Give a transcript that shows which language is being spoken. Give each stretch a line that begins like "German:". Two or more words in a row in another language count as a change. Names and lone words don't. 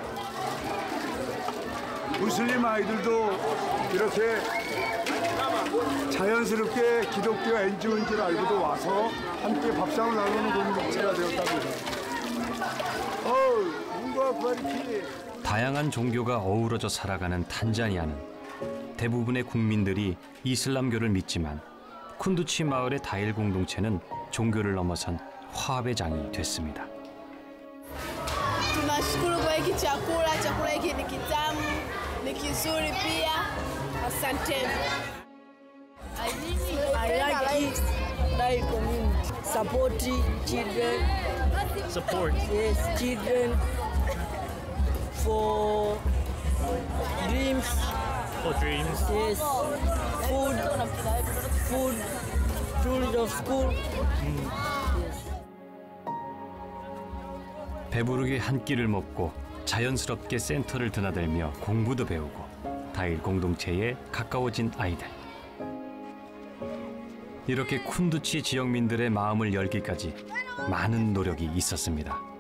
Korean: 무슬림 아이들도 이렇게 자연스럽게 기독교 NGO인 줄 알고도 와서 함께 밥상을 나누는 공동체가 되었답니다. 뭔가 그렇게 다양한 종교가 어우러져 살아가는 탄자니아는 대부분의 국민들이 이슬람교를 믿지만 쿤두치 마을의 다일 공동체는 종교를 넘어선 화합의 장이 됐습니다.
Swahili: Tunashukuru kwa hiki chakula hiki ni kitamu, ni kizuri pia. Asanteni.
English: I like it. Like community. Support children. Support. Yes, children. For dreams. For dreams. Yes. Food. Tools of school.
Korean: 배부르게 한 끼를 먹고 자연스럽게 센터를 드나들며 공부도 배우고 다일 공동체에 가까워진 아이들. 이렇게 쿤두치 지역민들의 마음을 열기까지 많은 노력이 있었습니다.